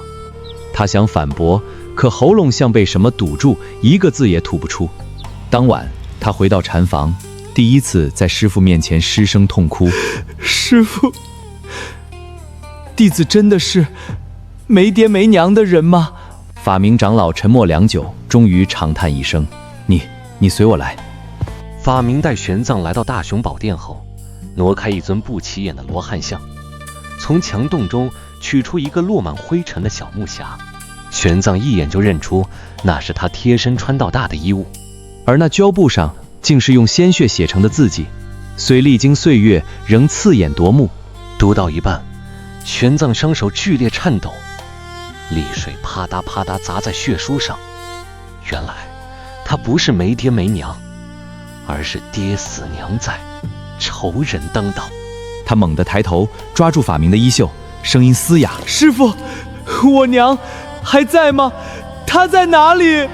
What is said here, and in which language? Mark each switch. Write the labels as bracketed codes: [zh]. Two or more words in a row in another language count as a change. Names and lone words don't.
[zh] 他想反駁，可喉嚨像被什麼堵住，一個字也吐不出。當晚，他回到禪房，第一次在師父面前失聲痛哭。師父，弟子真的是沒爹沒娘的人嗎？法明長老沉默良久，終於長嘆一聲：“你隨我來。” 法明帶玄奘來到大雄寶殿後，挪開一尊不起眼的羅漢像，從牆洞中取出一個落滿灰塵的小木匣。玄奘一眼就認出那是他貼身穿到大的衣物，而那膠布上竟是用鮮血寫成的字跡，雖歷經歲月，仍刺眼奪目。讀到一半，玄奘雙手劇烈顫抖，淚水啪嗒啪嗒砸在血書上。原來他不是沒爹沒娘，而是爹死娘在，仇人當道。他猛地抬頭，抓住法明的衣袖，聲音嘶啞：“ 師父，我娘還在嗎？她在哪裡？”